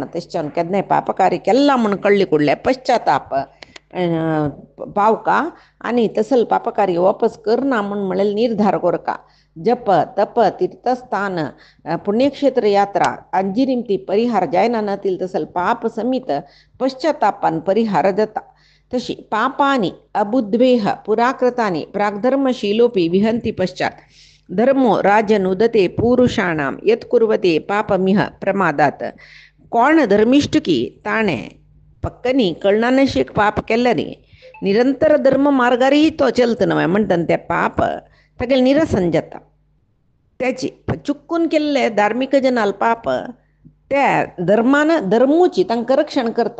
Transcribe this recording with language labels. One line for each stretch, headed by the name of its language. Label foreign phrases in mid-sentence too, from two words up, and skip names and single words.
Konkani: तशें केन्नाय पाप कार्य केल्ला म्हूण कळ्ळी कुडले पश्चाताप पावका आनी तसल पाप कार्य वापस करना म्हूण म्हळ्यार निर्धार करता. जप तप तीर्थस्थान पुण्यक्षेत्र यात्रा अंजिरिमती परिहार जायना नतील तसल पाप समित पश्चातापान परिहार जाता.
Sanskrit: तशी पापानी अबुद्वेह पुराकृतानि प्राग्धर्मशीलोपी विहंती पश्चात धर्मो राजनुदते पुरुषाणां यत्कुर्वते पापमिह प्रमादात.
Konkani: कोण धर्मिष्ठ की ताणें पक्कनी कळनानशी एक पाप केल्ले रे निरंतर धर्म मार्गारय तो चलता न्हय म्हणटा ते पाप तागेलें निरसन जाता. त्याची चुकून केल्ले धार्मीक जनाल पाप त्या धर्मान धर्मूची तांकां रक्षण करता.